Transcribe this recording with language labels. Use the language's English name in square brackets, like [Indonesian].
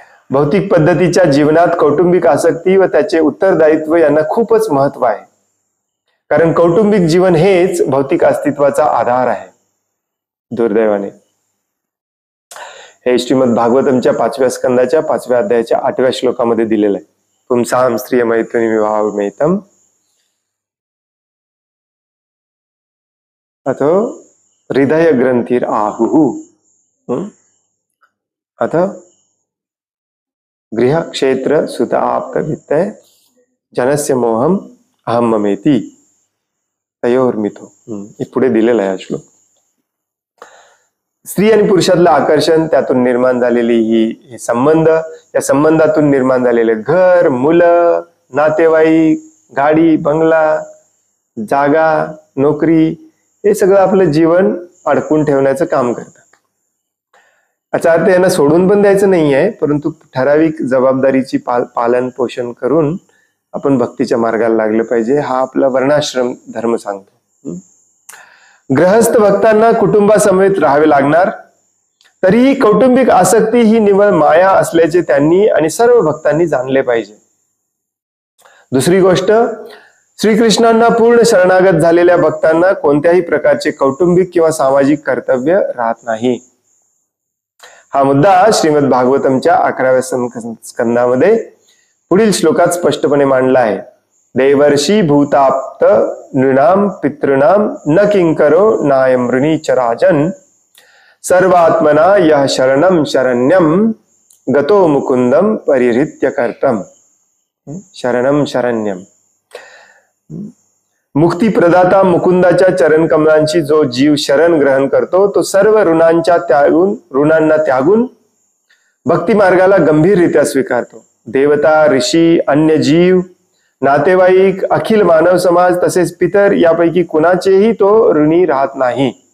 [Marathi] भौतिक पद्धतीच्या जीवनात कौटुंबिक आसक्ती व त्याचे उत्तरदायित्व यांना खूपच महत्व आहे. कारण कौटुंबिक जीवन हेच भौतिक अस्तित्वाचा आधार आहे. दुर्दैवाने हे श्रीमद भागवतमच्या 5व्या स्कंदाच्या 5व्या अध्यायाच्या 8व्या श्लोकामध्ये दिलेलं आहे. [Sanskrit] पुंसाम स्त्रिय मैथुनी विवाह मेतम अथो हृदय ग्रंथीर आहुहु अथ गृह क्षेत्र सुत आप्त वित्तय जनस्य मोहम अहम ममेती तयोर्मिथो. [Marathi] पुढे दिलेला आहे हा श्लोक. स्त्री आणि पुरुषातलं आकर्षण, त्यातून निर्माण झालेली ही संबंध, या संबंधातून निर्माण झालेले घर, मुलं, नातेवाईक, गाडी, बंगला, जागा, नोकरी हे सगळं आपलं जीवन अडकून ठेवण्याचं काम करतात. याचा अर्थ यांना सोडून पण द्यायचं नाहीये, परंतु ठराविक जबाबदारीची पालन पोषण करून आपण भक्तीच्या मार्गाला लागलं पाहिजे. हा आपला वर्णाश्रम धर्म सांगतो. गृहस्थ भक्तांना कुटुंबासमेत राहावे लागणार, तरीही कौटुंबिक आसक्ती ही निव्वळ माया असल्याचे त्यांनी आणि सर्व भक्तांनी जाणले पाहिजे. दुसरी गोष्ट, श्रीकृष्णांना पूर्ण शरणागत झालेल्या भक्तांना कोणत्याही प्रकारचे कौटुंबिक किंवा सामाजिक कर्तव्य राहत नाही. हा मुद्दा श्रीमद भागवतमच्या 11व्या स्कंदामध्ये पुढील श्लोकात स्पष्टपणे मांडला आहे. [Sanskrit] देवर्षी भूताप्त नृणाम पितृणाम न किंकरो नायमृणी चराजन सर्वात्मना यह शरणम शरण्यम गतो मुकुंदम परिहृत्य कर्तम. शरणम शरण्यम, [Marathi] मुक्ती प्रदाता मुकुंदाच्या चरण कमलांची जो जीव शरण ग्रहण करतो तो सर्व ऋणांना त्यागून भक्ती मार्गाला गंभीररित्या स्वीकारतो. देवता, ऋषी, अन्य जीव, नातेवाईक, अखिल मानव समाज तसेच पितर यापैकी कुणाचेही तो ऋणी राहत नाही.